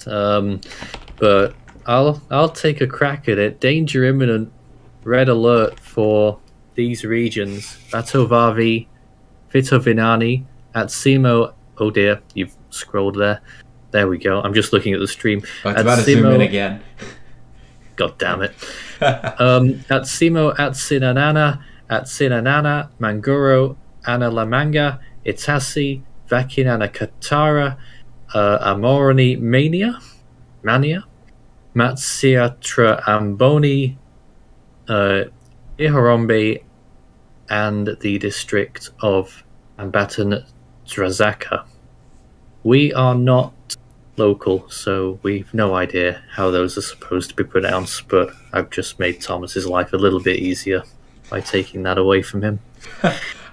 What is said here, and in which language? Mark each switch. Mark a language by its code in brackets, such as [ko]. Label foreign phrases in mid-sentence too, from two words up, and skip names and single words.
[en] But I'll take a crack at it. Danger imminent, red alert for these regions: VATOVAVY, FITOVINANY, ATSIMO. Oh dear, you've scrolled there. There we go. I'm just looking at the stream. Oh, it's about to zoom in again. God damn it. ATSIMO, ATSINANANA, ATSINANANA, MANGORO, ANALAMANGA, ITASY, VAKINANKARATRA, AMORON'I, MANIA, MATSIATRA, AMBONY, IHOROMBE, and the district of Ambatondrazaka. We are not local, so we've no idea how those are supposed to be pronounced, but I've just made Thomas's life a little bit easier by taking that away from him.